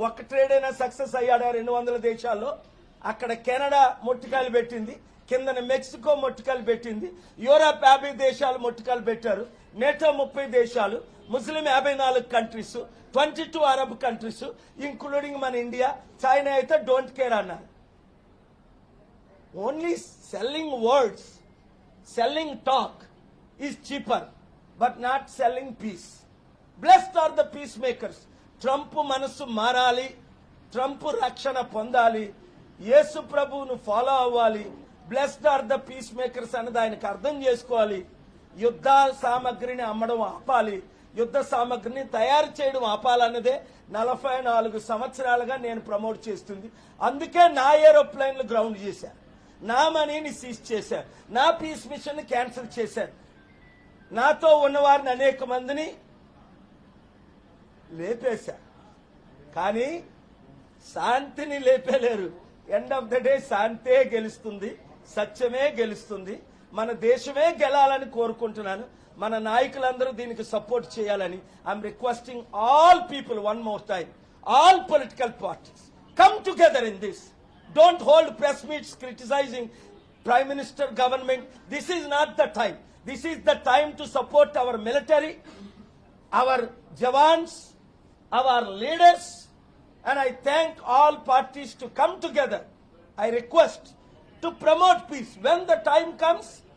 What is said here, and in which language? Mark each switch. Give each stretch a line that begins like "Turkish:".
Telugu: ఒక్క ట్రేడ్ అయినా సక్సెస్ అయ్యాడా? 200 దేశాల్లో. అక్కడ కెనడా మొట్టికాయలు పెట్టింది, కిందన మెక్సికో మొట్టికాయలు పెట్టింది, యూరప్ 50 దేశాలు మొట్టికాయలు పెట్టారు, నేటో 30 దేశాలు, ముస్లిం 54 కంట్రీస్, 22 అరబ్ కంట్రీస్ ఇంక్లూడింగ్ మన ఇండియా, చైనా అయితే డోంట్ కేర్ అన్నారు.
English: Only selling words, selling talk is cheaper but not selling peace. Blessed are the peacemakers.
Telugu: Trump మనసు మారాలి, ట్రంప్ రక్షణ పొందాలి, యేసు ప్రభువును ఫాలో అవ్వాలి.
English: blessed are the peacemakers
Telugu: అన్నది ఆయనకు అర్థం చేసుకోవాలి. యుద్ధ సామగ్రిని అమ్మడం ఆపాలి, యుద్ధ సామగ్రిని తయారు చేయడం ఆపాలన్నదే 44 సంవత్సరాలుగా నేను ప్రమోట్ చేస్తుంది. అందుకే నా ఏరోప్లేన్లు గ్రౌండ్ చేశారు, నా మనీని సీజ్ చేశారు, నా పీస్ మిషన్ క్యాన్సిల్ చేశారు, నాతో ఉన్నవారిని అనేక మందిని లేపేశారు. కానీ శాంతిని లేపేలేరు.
English: end of the day
Telugu: శాంతే గెలుస్తుంది, సత్యమే గెలుస్తుంది, మన దేశమే గెలాలని కోరుకుంటున్నాను. మన నాయకులందరూ దీనికి సపోర్ట్ చేయాలని
English: I'm requesting all people one more time, all political parties come together in this. Don't hold press meets criticizing Prime Minister government. This is not the time. This is the time to support our military, our jawans, our leaders, and I thank all parties to come together. I request to promote peace. When the time comes,